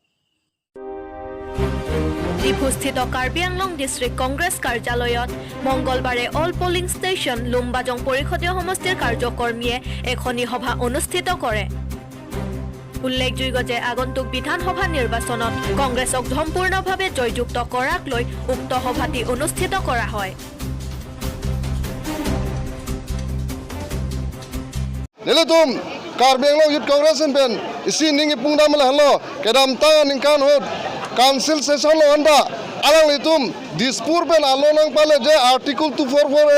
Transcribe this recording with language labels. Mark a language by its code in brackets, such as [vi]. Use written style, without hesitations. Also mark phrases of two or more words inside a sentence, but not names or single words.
[as] ত্ৰিপুস্থিত কাৰ্বি আংলং ডিষ্ট্ৰিক্ট কংগ্ৰেছ কাৰ্যালয়ত মঙলবাৰে [en] all polling station [as] লুম্বাজং পৰিষদীয় সমষ্টিৰ কাৰ্যকৰ্মীয়ে এখনি সভা অনুষ্ঠিত কৰে। উল্লেখযোগ্য যে আগন্তুক বিধানসভা নিৰ্বাচনত কংগ্ৰেছক সম্পূৰ্ণভাৱে জয়যুক্ত কৰাক লৈ উক্ত সভাটি অনুষ্ঠিত কৰা হয়। [mjw] Nilutum Karbi Anglong Youth Congress pen isi ningi pungda mala hello kedam tangan ningkan hot [en] council session [mjw] lo anda alang litum dispur pen alonang pale je article 244